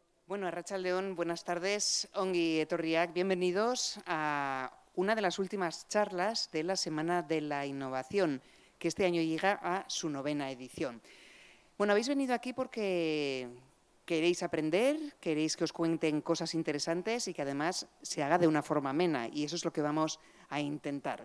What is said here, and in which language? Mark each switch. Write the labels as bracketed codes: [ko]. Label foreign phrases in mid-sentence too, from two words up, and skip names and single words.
[eu] Bueno, Arratsaldeon, [es] buenas tardes, [eu] ongi etorriak, [es] bienvenidos a una de las últimas charlas de la Semana de la Innovación, que este año llega a su 9ª edición. Bueno, habéis venido aquí porque queréis aprender, queréis que os cuenten cosas interesantes y que además se haga de una forma amena, y eso es lo que vamos a intentar.